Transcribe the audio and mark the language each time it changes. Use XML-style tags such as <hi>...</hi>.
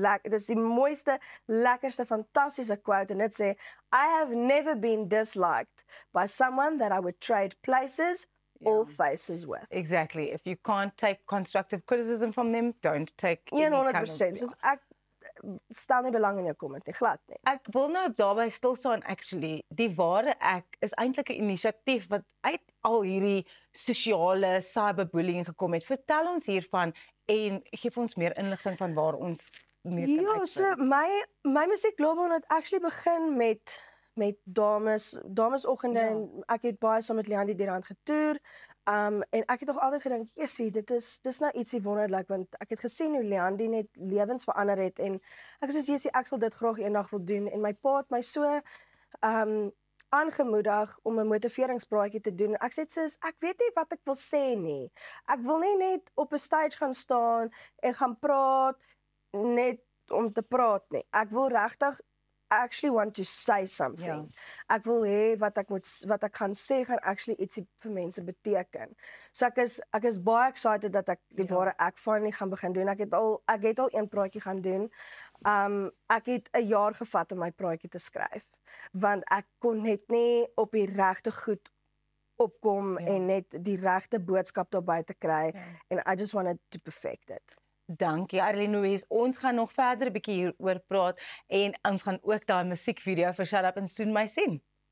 <af>Dis die mooiste, lekkerste, fantastiese quote en dit sê</af> <en>I have never been disliked by someone that I would trade places all faces with. Exactly. If you can't take constructive criticism from them, don't take any 100%.</en> <af>Soos ek stel nie belang in jou comment nie, glad nie. Ek wil nou daarby stil staan actually. Die ware ek is eintlik 'n inisiatief wat uit al hierdie sosiale cyberbullying gekom het. Vertel ons hiervan en gee ons meer inligting van waar ons meer kan Ja, uitvind. so my musiekloopbaan het actually begin met damesoggende en ek het baie saam met Leandi die rand getoer. En ek het nog altyd gedink, "Jessie, dis nou ietsie wonderlik want ek het gesien hoe Leandi net lewens verander het en ek is soos Jessie, ek sal dit graag eendag wil doen en my pa het my so aangemoedig om 'n motiveringspraatjie te doen. Ek sê soos ek weet nie wat ek wil sê nie. Ek wil nie net op 'n stage gaan staan en gaan praat net om te praat nie. Ek wil regtig</af> <en>actually want to say something.</en> <af>Ek wil hê wat ek gaan sê gaan actually ietsie vir mense beteken. So ek is baie excited dat ek die ware ek finally gaan begin doen. Ek het al een praatjie gaan doen. Ek het 'n jaar gevat om my praatjie te skryf want ek kon net nie op die regte goed opkom en net die regte boodskap daarby te kry</af> <en>and I just wanted to perfect it.</en> <af>Dankie Arlene Louise. Ons gaan nog verder 'n bietjie hieroor praat en ons gaan ook daai musiekvideo vir Shut Up and Soon My sien.</af>